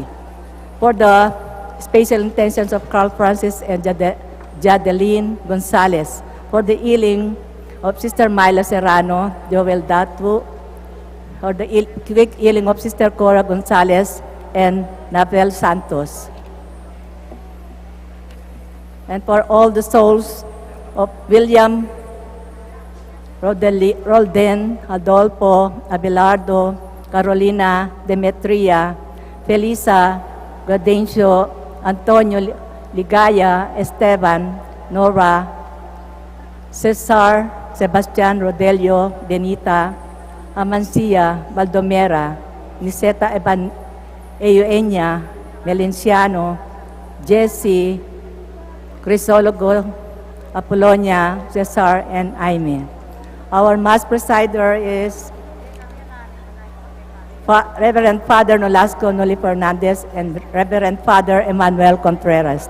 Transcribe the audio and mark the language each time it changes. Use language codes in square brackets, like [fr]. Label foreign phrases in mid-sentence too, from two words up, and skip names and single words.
[en] For the special intentions of Carl Francis and Jadeline Gonzalez, for the healing of Sister Myla Serrano, Joel Datu, for the quick healing of Sister Cora Gonzalez and Navel Santos. And for all the souls of William Rolden, Adolfo, Abelardo, Carolina, Demetria, Felisa, Gadencio, Antonio Ligaya, Esteban, Nora, Cesar, Sebastian Rodelio, Benita, Amancia, Baldomera, Niseta Eugenia, Melenciano, Jesse, Crisologo, Apollonia, Cesar, and Aime. Our Mass presider is Reverend Father Nolasco Noli Fernandez and Reverend Father Emmanuel Contreras.